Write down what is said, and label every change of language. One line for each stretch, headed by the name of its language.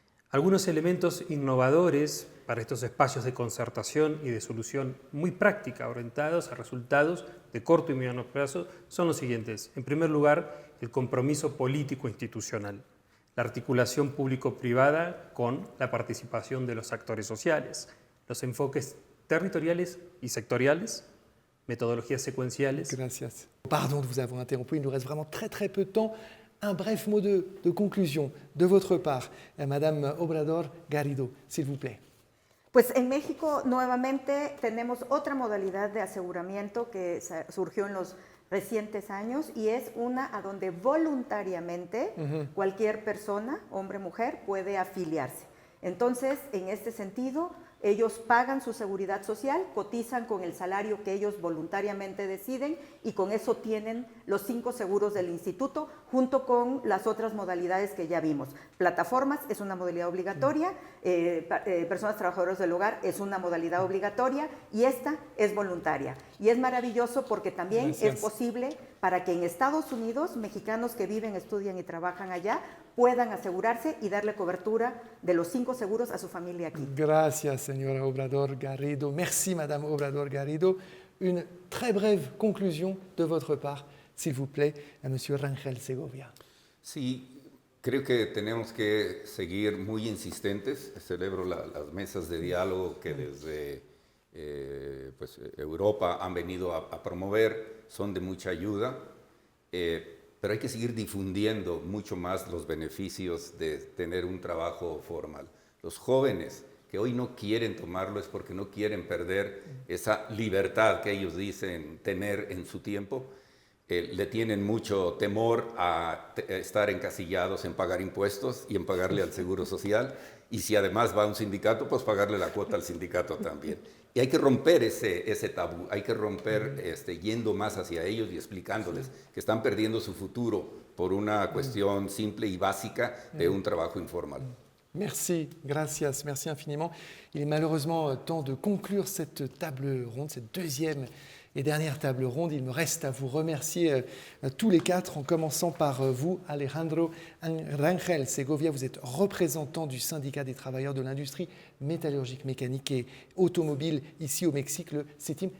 Spanish: Algunos elementos innovadores para estos espacios de concertación y de solución muy práctica, orientados a resultados de corto y mediano plazo, son los siguientes. En primer lugar, el compromiso político institucional, la articulación público-privada con la participación de los actores sociales, los enfoques territoriales y sectoriales, metodologías secuenciales. Gracias.
French: Pardon de vous avoir interrompu, il nous reste vraiment très peu de temps. Un bref mot de conclusion de votre part, Madame Obrador Garrido, s'il vous plaît.
Spanish: Pues en México nuevamente tenemos otra modalidad de aseguramiento que surgió en los recientes años y es una a donde voluntariamente cualquier persona, hombre o mujer, puede afiliarse. Entonces, en este sentido, ellos pagan su seguridad social, cotizan con el salario que ellos voluntariamente deciden y con eso tienen los 5 seguros del instituto junto con las otras modalidades que ya vimos. Plataformas es una modalidad obligatoria, personas trabajadoras del hogar es una modalidad obligatoria y esta es voluntaria. Y es maravilloso porque también es posible para que en Estados Unidos mexicanos que viven, estudian y trabajan allá puedan asegurarse y darle cobertura de los 5 seguros a su familia aquí. Gracias, señora Obrador Garrido.
French: Merci, Madame Obrador Garrido. Une très brève conclusion de votre part, s'il vous plaît, à Monsieur Rangel Segovia.
Spanish: Sí, creo que tenemos que seguir muy insistentes. Celebro las mesas de diálogo que desde Europa han venido a promover, son de mucha ayuda. Pero hay que seguir difundiendo mucho más los beneficios de tener un trabajo formal. Los jóvenes que hoy no quieren tomarlo es porque no quieren perder esa libertad que ellos dicen tener en su tiempo. Le tienen mucho temor a estar encasillados en pagar impuestos y en pagarle al Seguro Social. Y si además va a un sindicato, pues pagarle la cuota al sindicato también. Y hay que romper ese tabú, hay que romper yendo más hacia ellos y explicándoles que están perdiendo su futuro por una cuestión simple y básica de un trabajo informal.
French: Merci, gracias, merci infiniment. Il est malheureusement temps de conclure cette table ronde, cette deuxième et dernière table ronde. Il me reste à vous remercier tous les 4, en commençant par vous, Alejandro Rangel Segovia. Vous êtes représentant du syndicat des travailleurs de l'industrie métallurgique, mécanique et automobile ici au Mexique, le CETIM.